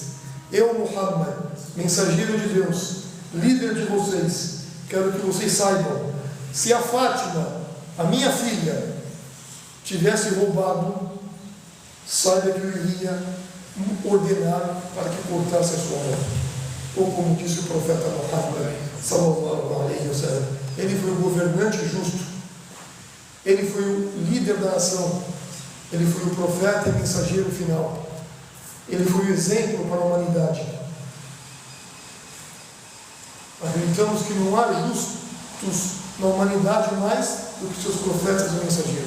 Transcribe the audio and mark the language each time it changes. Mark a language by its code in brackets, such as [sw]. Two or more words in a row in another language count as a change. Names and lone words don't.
[pt] Eu, Muhammad, mensageiro de Deus, líder de vocês, quero que vocês saibam: se a Fátima, a minha filha, tivesse roubado, saiba que eu iria ordenar para que cortasse a sua mão. ou como disse o profeta Muhammad [ar] صلى الله عليه وسلم, [pt] ele foi o governante justo, ele foi o líder da nação, ele foi o profeta e mensageiro final, ele foi o exemplo para a humanidade. Acreditamos que não há justos na humanidade mais do que seus profetas e mensageiros.